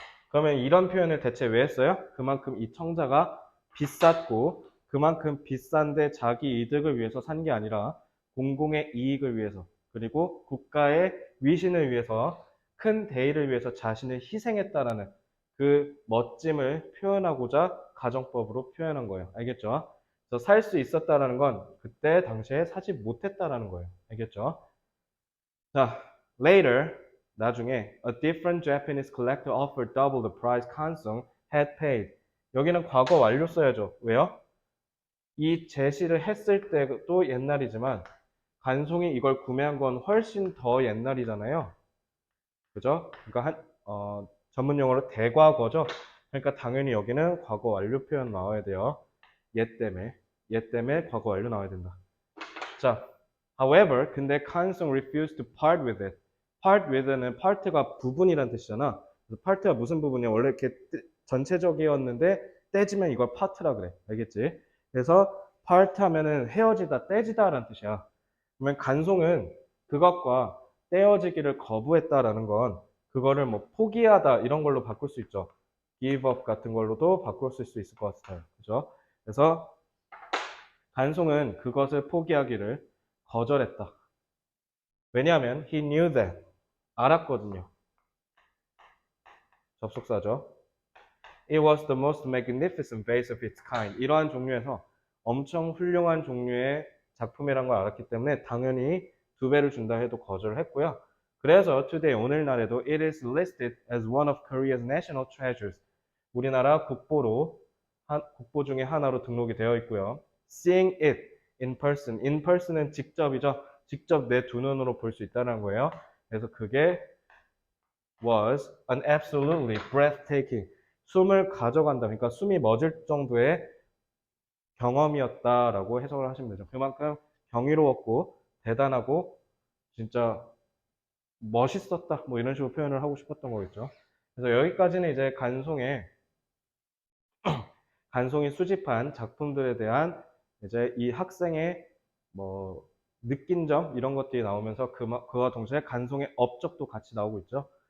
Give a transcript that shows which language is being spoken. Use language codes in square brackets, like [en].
[ko] 그러면 이런 표현을 대체 왜 했어요? 그만큼 이 청자가 비쌌고 그만큼 비싼데 자기 이득을 위해서 산 게 아니라 공공의 이익을 위해서 그리고 국가의 위신을 위해서 큰 대의를 위해서 자신을 희생했다라는 그 멋짐을 표현하고자 가정법으로 표현한 거예요. 알겠죠? 그래서 살 수 있었다라는 건 그때 당시에 사지 못했다라는 거예요. 알겠죠? [en] 자, later [ko] 나중에 [en] a different Japanese collector offered double the price Kansung had paid. [ko] 여기는 과거 완료 써야죠. 왜요? 이 제시를 했을 때도 옛날이지만 간송이 이걸 구매한 건 훨씬 더 옛날이잖아요. 그죠? 그러니까 전문 용어로 대과거죠. 그러니까 당연히 여기는 과거 완료 표현 나와야 돼요. 얘 때문에 과거 완료 나와야 된다. [en] 자, however, [ko] 근데 [en] Kansung refused to part with it. [ko] part with는 part가 부분이란 뜻이잖아. 그래서 part가 무슨 부분이야? 원래 이렇게 전체적이었는데 떼지면 이걸 part라 그래. 알겠지? 그래서 part 하면은 헤어지다, 떼지다라는 뜻이야. 그러면 간송은 그것과 떼어지기를 거부했다라는 건 그거를 뭐 포기하다 이런 걸로 바꿀 수 있죠. give up 같은 걸로도 바꿀 수 있을 것 같아요. 그죠? 그래서 간송은 그것을 포기하기를 거절했다. 왜냐하면 [en] he knew that [ko] 알았거든요. 접속사죠. [en] It was the most magnificent vase of its kind. [ko] 이러한 종류에서 엄청 훌륭한 종류의 작품이란 걸 알았기 때문에 당연히 2배를 준다 해도 거절을 했고요. 그래서 [en] today [ko] 오늘날에도 [en] it is listed as one of Korea's national treasures. [ko] 우리나라 국보 중에 하나로 등록이 되어 있고요. [en] Seeing it in person. in person은 [ko] 직접이죠. 직접 내 두 눈으로 볼 수 있다는 거예요. 그래서 그게 [en] was an absolutely breathtaking. [ko] 숨을 가져간다. 그러니까 숨이 멎을 정도의 경험이었다라고 해석을 하시면 되죠. 그만큼 경이로웠고 대단하고 진짜 멋있었다. 뭐 이런 식으로 표현을 하고 싶었던 거겠죠. 그래서 여기까지는 이제 간송이 수집한 작품들에 대한 이제 이 학생의 뭐 느낀 점 이런 것들이 나오면서 그와 동시에 간송의 업적도 같이 나오고 있죠.